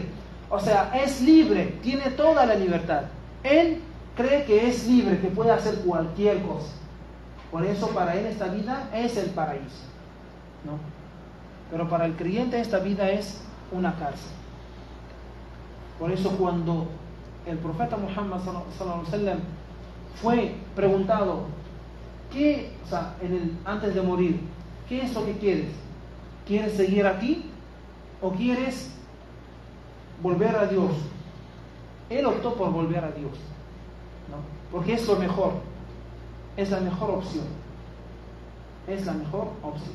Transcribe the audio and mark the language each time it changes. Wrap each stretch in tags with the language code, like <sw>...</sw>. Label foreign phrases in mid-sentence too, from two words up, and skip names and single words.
<es>O sea, es libre, tiene toda la libertad. Él cree que es libre, que puede hacer cualquier cosa. Por eso para él esta vida es el paraíso, ¿no? Pero para el creyente esta vida es una cárcel. Por eso cuando el profeta Muhammad</es> <ar>صلى الله عليه وسلم</ar> <es>fue preguntado, antes de morir, ¿qué es lo que quieres? ¿Quieres seguir aquí o quieres volver a Dios? Él optó por volver a Dios, ¿no? Porque es lo mejor, es la mejor opción, es la mejor opción.</es>